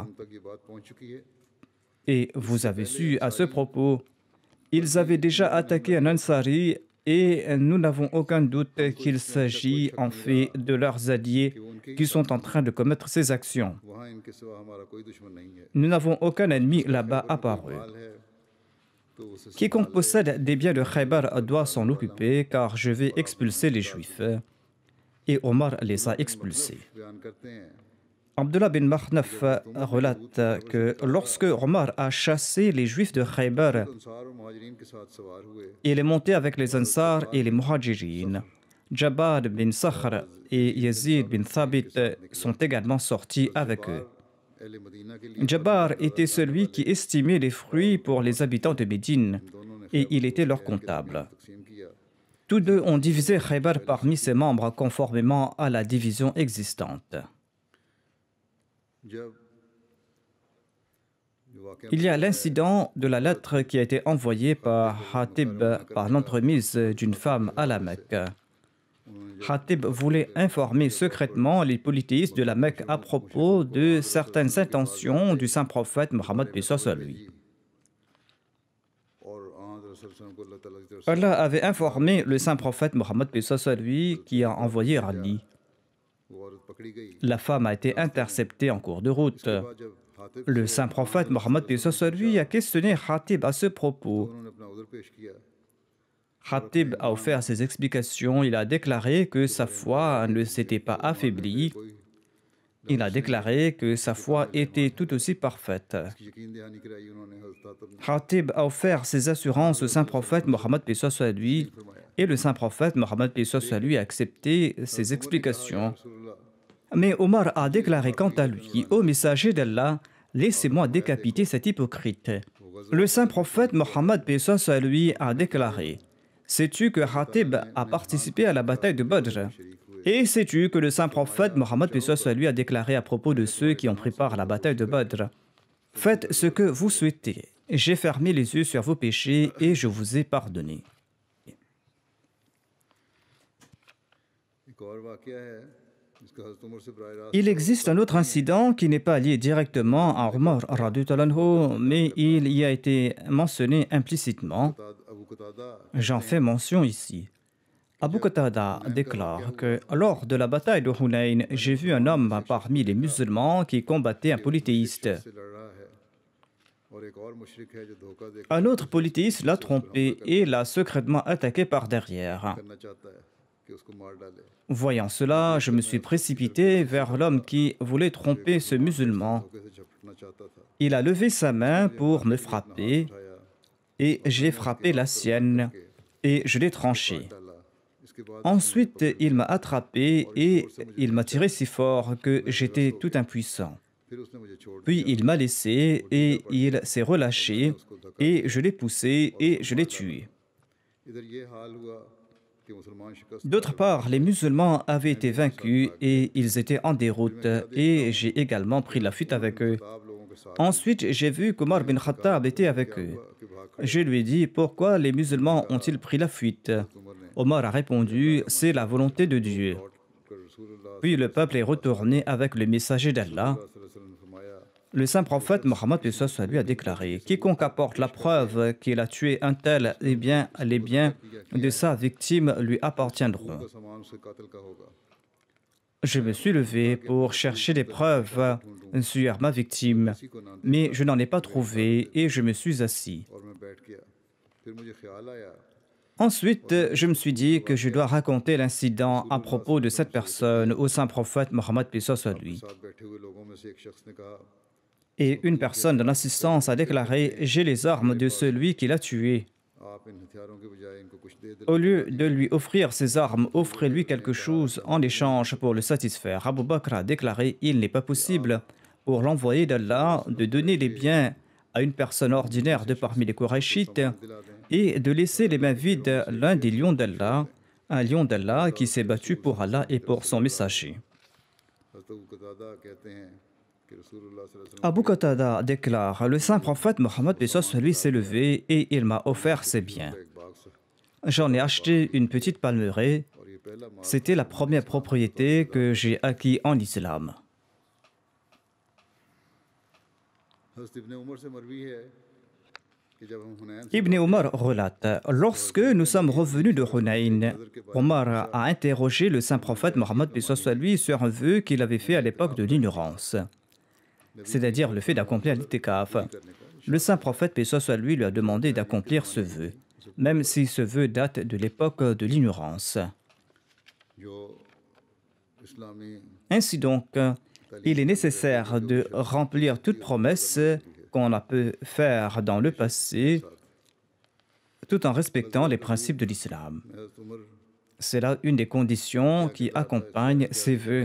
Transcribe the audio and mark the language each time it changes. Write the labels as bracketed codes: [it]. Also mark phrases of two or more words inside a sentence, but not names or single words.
[ur] تک یہ بات پہنچ چکی ہے [fr] Et vous avez su à ce propos, ils avaient déjà attaqué un Ansari et nous n'avons aucun doute qu'il s'agit en fait de leurs alliés qui sont en train de commettre ces actions. [ur] وہاں ان کے سوا ہمارا کوئی دشمن نہیں ہے [fr] Nous n'avons aucun ennemi là-bas apparu. [ur] حال ہے تو اسے [fr] Quiconque possède des biens de Khaybar doit s'en occuper car je vais expulser les Juifs. Et Omar les a expulsés. [ur] بیان کرتے ہیں [fr] Abdullah bin Makhnaf relate que lorsque Omar a chassé les Juifs de Khaybar, [ur] انصار اور مہاجرین کے ساتھ سوار ہوئے [fr] il est monté avec les Ansar et les Muhajirin. Jabbar bin Sakhr et Yazid bin Thabit sont également sortis avec eux. [ur] اہل مدینہ کے لیے [fr] Jabbar était celui qui estimait les fruits pour les habitants de Médine [ur] دونوں نے [fr] et il était leur comptable. [ur] تقسیم کیا [fr] Tous deux ont divisé Khaybar parmi ses membres conformément à la division existante. [ur] جب جو واقعہ [fr] Il y a l'incident de la lettre qui a été envoyée par Hatib par l'entremise d'une femme à la Mecque. Hatib voulait informer secrètement les polythéistes de la Mecque à propos de certaines intentions du saint prophète Mohammed paix soit sur lui. [ur] اور رسول کو اللہ تعالیٰ کی طرف سے [fr] Allah avait informé le saint prophète Mohammed paix soit sur lui qui a envoyé Ali. [ur] وہ عورت پکڑی گئی [fr] La femme a été interceptée en cours de route. [ur] بعد جب حاطب [fr] Le saint prophète Mohammed paix soit sur lui a questionné Hatib à ce propos. [ur] انہوں نے اپنا ادھر پیش کیا [fr] Hatib a offert ses explications. Il a déclaré que sa foi ne s'était pas affaiblie. Il a déclaré que sa foi était tout aussi parfaite. [ur] یقین دہانی کرائی انہوں نے حضرت [fr] Hatib a offert ses assurances au saint prophète Mohammed paix soit sur lui et le saint prophète Mohammed paix soit sur lui a accepté ses explications. Mais Omar a déclaré quant à lui, ô messager d'Allah, laissez-moi décapiter cet hypocrite. Le saint prophète Mohammed paix soit sur lui a déclaré, sais-tu que Hatib a participé à la bataille de Badr? Et sais-tu que le saint prophète Mohammed paix soit sur lui a déclaré à propos de ceux qui ont pris part à la bataille de Badr? Faites ce que vous souhaitez. J'ai fermé les yeux sur vos péchés et je vous ai pardonné. [ur] ایک اور واقعہ ہے جس کا حضرت عمر سے براہ راست [fr] Il existe un autre incident qui n'est pas lié directement à Omar [ar] رضي الله عنه, [fr] mais il y a été mentionné implicitement. [ur] अबू कतादा [fr] J'en fais mention ici. Abu Qatada déclare que lors de la bataille de Hunayn, j'ai vu un homme parmi les musulmans qui combattait un polythéiste. [ur] سے لڑ رہا ہے اور ایک اور مشرک ہے جو دھوکا دے [fr] Un autre polythéiste l'a trompé et l'a secrètement attaqué par derrière. [ur] کرنا چاہتا ہے کہ اس کو مار ڈالے [fr] Voyant cela, je me suis précipité vers l'homme qui voulait tromper ce musulman. [ur] دھوکے سے جھپٹنا چاہتا تھا [fr] Il a levé sa main pour me frapper [ur] اٹھایا [fr] et j'ai frappé la sienne et je l'ai tranché. [ur] ڈالا اس کے بعد [fr] Ensuite, il m'a attrapé et il m'a tiré si fort que j'étais tout impuissant. [ur] پھر اس نے مجھے چھوڑ [fr] Puis il m'a laissé et il s'est relâché et je l'ai poussé et je l'ai tué. [ur] ادھر یہ حال ہوا کہ مسلمان شکست [fr] D'autre part, les musulmans avaient été vaincus et ils étaient en déroute et j'ai également pris la fuite avec eux. [ur] آپ لوگوں کے ساتھ [fr] Ensuite, j'ai vu qu'Omar bin Khattab était avec eux. [ur] کہ بھاگ [fr] Je lui ai dit, pourquoi les musulmans ont-ils pris la fuite? Omar a répondu, c'est la volonté de Dieu. [ur] کر رسول اللہ [fr] Puis le peuple est retourné avec le messager d'Allah. [ar] صلى الله عليه وسلم [ur] نے فرمایا [fr] Le saint prophète Mohammed paix soit sur lui a déclaré, quiconque apporte la preuve qu'il a tué un tel, eh bien, les biens de sa victime lui appartiendront. [ur] کا سامان اس کے قاتل کا ہوگا [fr] Je me suis levé pour chercher des preuves sur ma victime, mais je n'en ai pas trouvé et je me suis assis. [ur] اور میں بیٹھ گیا پھر مجھے خیال آیا [fr] Ensuite, je me suis dit que je dois raconter l'incident à propos de cette personne au saint prophète Mohammed paix soit sur lui. [ur] ساتھ بیٹھے ہوئے لوگوں میں سے ایک شخص نے کہا [fr] Et une personne de l'assistance a déclaré, j'ai les armes de celui qui l'a tué. [ur] آپ ان ہتھیاروں کے بجائے ان کو کچھ دے دے [fr] Au lieu de lui offrir ses armes, offrez-lui quelque chose en échange pour le satisfaire. Abu Bakr a déclaré, il n'est pas possible pour l'envoyé d'Allah de donner les biens à une personne ordinaire de parmi les Qurayshites et de laisser les mains vides l'un des lions d'Allah, un lion d'Allah qui s'est battu pour Allah et pour son messager. [ur] حضرت ابو قتادہ کہتے ہیں کہ رسول اللہ [ar] صلى الله عليه وسلم [fr] Abu Qatada déclare, le saint prophète Mohammed paix soit sur lui s'est levé et il m'a offert ses biens. [ur] ایک باغ سے [fr] J'en ai acheté une petite palmeraie. [ur] اور یہ پہلا مال [fr] C'était la première propriété que j'ai acquis en islam. [ur] حضرت ابن عمر سے مروی ہے کہ جب ہم حنین سے [fr] Ibn Omar relate, lorsque nous sommes revenus de Hunayn, Omar a interrogé le saint prophète Mohammed paix soit sur lui sur un vœu qu'il avait fait à l'époque de l'ignorance, c'est-à-dire le fait d'accomplir l'itikaf. Le saint prophète paix soit sur lui lui a demandé d'accomplir ce vœu, même si ce vœu date de l'époque de l'ignorance. [ur] جو اسلامی [fr] Ainsi donc, il est nécessaire de remplir toute promesse qu'on a pu faire dans le passé tout en respectant les principes de l'islam. C'est là une des conditions qui accompagnent ces vœux.